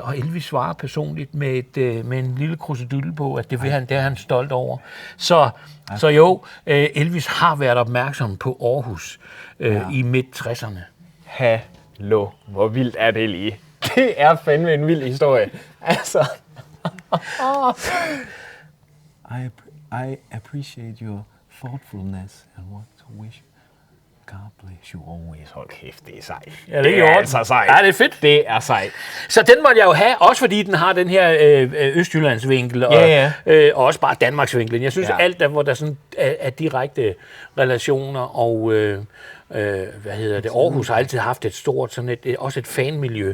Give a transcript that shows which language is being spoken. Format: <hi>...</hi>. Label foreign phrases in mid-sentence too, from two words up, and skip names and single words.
<da>Og Elvis svarer personligt med en lille krusedulle på, at det er han stolt over. Så jo, Elvis har været opmærksom på Aarhus i midt-60'erne. Hallo, hvor vildt er det lige? Det er fandme en vild historie. Altså...</da> <en>I appreciate your thoughtfulness and want to wish God bless you always.</en> <da>Hold kæft, det er sejt. Ja, det er altså sejt. Ja, det er fedt. Det er sejt. Så den måtte jeg jo have, også fordi den har den her Østjyllandsvinkel, og, og også bare Danmarksvinklen. Jeg synes, alt der, hvor der sådan er direkte relationer, og Aarhus har altid haft et stort, sådan også et fanmiljø.</da>